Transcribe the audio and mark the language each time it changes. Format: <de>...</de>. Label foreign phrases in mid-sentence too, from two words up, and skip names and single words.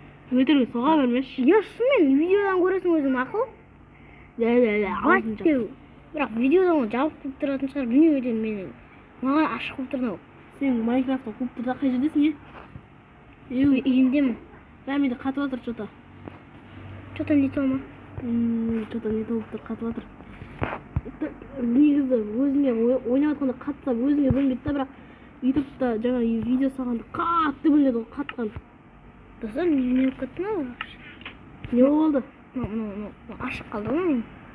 <kk>Өтірік соға бермеші. Я шынымен видеодан көресің өзің мақұл. Аузын жап. Бірақ видеодан ол жабық болып тұратын шығар, білмеймін менің. Маған ашық болып тұр мынау. Сен Майнкрафтта компьютерда қай жердесің е? Үйімдемін. Бә менде қатып жатыр что-то.</kk> <ru>Что-то не то ма? Что-то не то</ru> <kk>болып тұр, қатып жатыр. Негізі өзіңе ойнап жатқанда қатса өзіңе бөлінбейді да, бірақ ютубта жаңа видео салғанда қатты бөлінеді ғой, қатқан. Достар, не болып кетті ма? Не болды? Ашық қалды ғой мен.</kk>